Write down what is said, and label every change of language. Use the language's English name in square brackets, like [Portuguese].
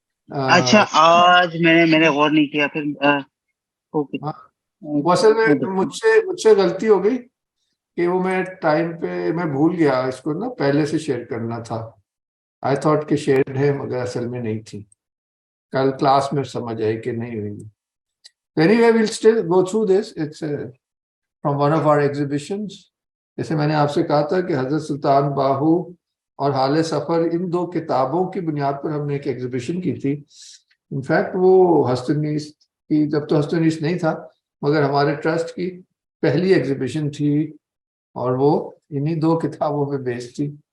[Hindi] अच्छा, आज मैंने गौर नहीं किया फिर। [English] Okay. [Hindi] वो असल में मुझसे गलती हो गई कि वो मैं टाइम पे मैं भूल गया इसको ना पहले से शेयर करना था। [English] I thought [Hindi] कि शेयर है मगर असल में नहीं थी। कल क्लास में समझ आई कि नहीं हुई। [English] Anyway, we'll still go through this. It's from one of our exhibitions. [Hindi] जैसे मैंने आपसे कहा था कि हजरत सुल्तान बाहू और हाले सफर, इन 2 किताबों की बुनियाद पर हमने एक एग्जीबिशन की थी। इनफैक्ट वो हस्तनीस की, जब तो हस्तनीस नहीं था, मगर हमारे ट्रस्ट की पहली एग्जीबिशन थी और वो इन्हीं 2 किताबों पे बेस्ड थी।